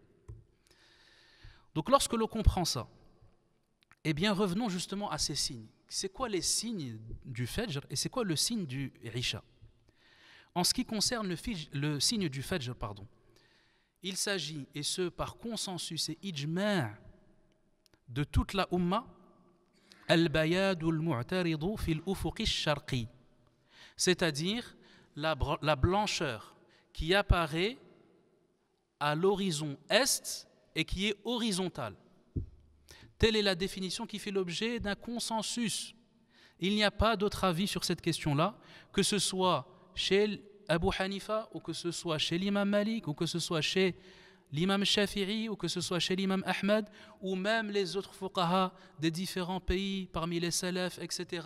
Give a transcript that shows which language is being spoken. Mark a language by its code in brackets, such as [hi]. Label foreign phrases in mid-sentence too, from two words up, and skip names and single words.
[fr] Donc lorsque l'on comprend ça, eh bien revenons justement à ces signes. c'est quoi les signes du Fajr et c'est quoi le signe du Isha. En ce qui concerne le signe du Fajr, il s'agit, et ce par consensus et ijma' de toute la Ummah, [ar] البياض المعترض في الأفق الشرقي, [fr] c'est-à-dire la blancheur qui apparaît à l'horizon est et qui est horizontale. Telle est la définition qui fait l'objet d'un consensus. Il n'y a pas d'autre avis sur cette question-là, que ce soit chez Abu Hanifa, ou que ce soit chez l'imam Malik, ou que ce soit chez l'imam Shafi'i, ou que ce soit chez l'imam Ahmed, ou même les autres fuqaha des différents pays, parmi les salafs, etc.